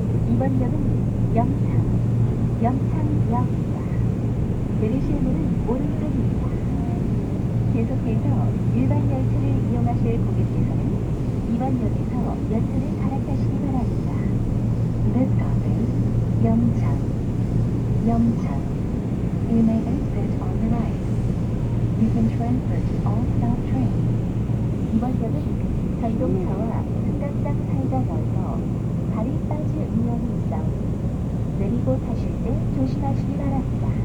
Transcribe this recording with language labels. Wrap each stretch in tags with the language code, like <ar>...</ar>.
<ko>이번 역은 영창역입니다. 내리실 문은 오른쪽입니다. 계속해서 일반 열차를 이용하실 고객께서는 이번 역에서 열차를 갈아타시기 바랍니다.</ko> <en>This stop is Yeongchang. Yeongchang. You may exit on the right. You can transfer to all stop trains.</en> <ko>이번 역은 전동차와 승강장 사이가 넓어 발이 빠질 위험이 있사오니 내리고 타실 때 조심하시기 바랍니다.</ko>